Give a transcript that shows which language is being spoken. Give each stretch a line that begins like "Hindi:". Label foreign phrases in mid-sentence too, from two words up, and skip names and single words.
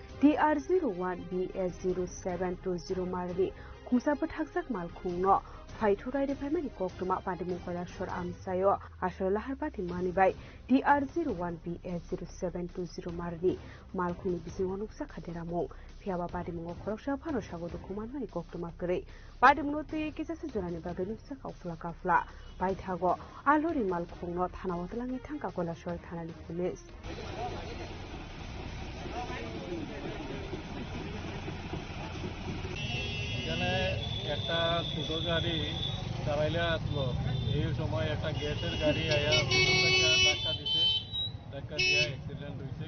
Kok Borok: TR01BS0720 Marani Khungsa Pathaksak Malkhung no Phaithurai de Family Koktuma Padimung Koilashor Amsayo Ashor Laharbati Manibai TR01BS0720 Marani Malkhung Bisingonuksa Khaderamong Phiaba Padimung Khoroksa Phano Shagodo Kumanmani Koktuma Kre Padimung Ti Kisase Jorani Baganuksa Kafla Kafla Paithago Alori Malkhung no Thanawatlangi Thangka Koilashor Thanani Police
Bangla: এখানে একটা ছোট গাড়ি চালাইলে আসলো, এই সময় একটা গ্যাসের গাড়ি আয়া ধাক্কা দিছে, ধাক্কা দিয়ে অ্যাক্সিডেন্ট হয়েছে।